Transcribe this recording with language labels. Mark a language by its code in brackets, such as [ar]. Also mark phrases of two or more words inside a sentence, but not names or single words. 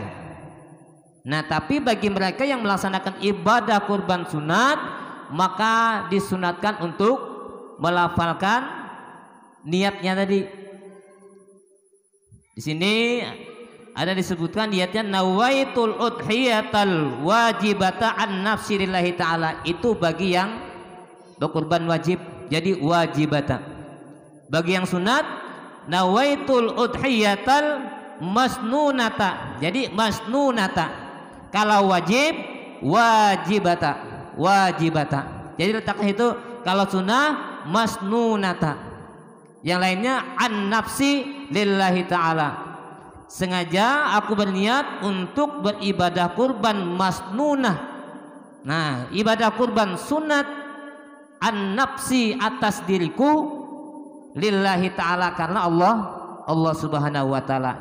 [id] Nah, tapi bagi mereka yang melaksanakan ibadah kurban sunat, maka disunatkan untuk melafalkan niatnya tadi. Di sini ada disebutkan niatnya [ar] نويت الأضحية الواجبة عن نفسي لله تعالى. [id] Itu bagi yang berkurban wajib, jadi wajibata. Bagi yang sunat [ar] نويت الأضحية المسنونة, [id] jadi masnunata. Kalau wajib wajibata. Jadi letaknya itu kalau sunnah masnunata, yang lainnya [ar] عن نفسي لله تعالى. [id] Sengaja aku berniat untuk beribadah kurban masnunah. Nah, ibadah kurban sunat [ar] عن نفسي [id] atas diriku [ar] لله تعالى, [id] karena [ar] الله سبحانه وتعالى.